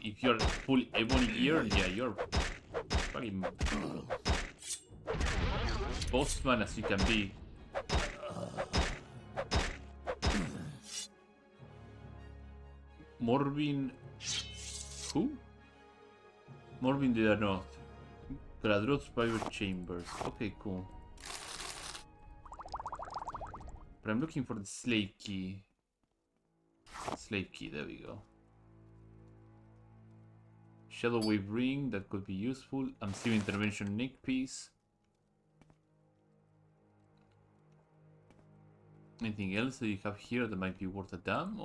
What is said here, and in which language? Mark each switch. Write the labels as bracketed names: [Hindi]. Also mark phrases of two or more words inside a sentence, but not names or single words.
[English] If you're full ebony gear, yeah, you're fucking boss man as you can be. Morbin... Who? Morbin de la North. Gradrot's private chambers. Okay, cool. But I'm looking for the slave key. Slave key, there we go. Shadow Wave Ring, that could be useful. Unseen Intervention Neck Piece. Anything else that you have here that might be worth a damn?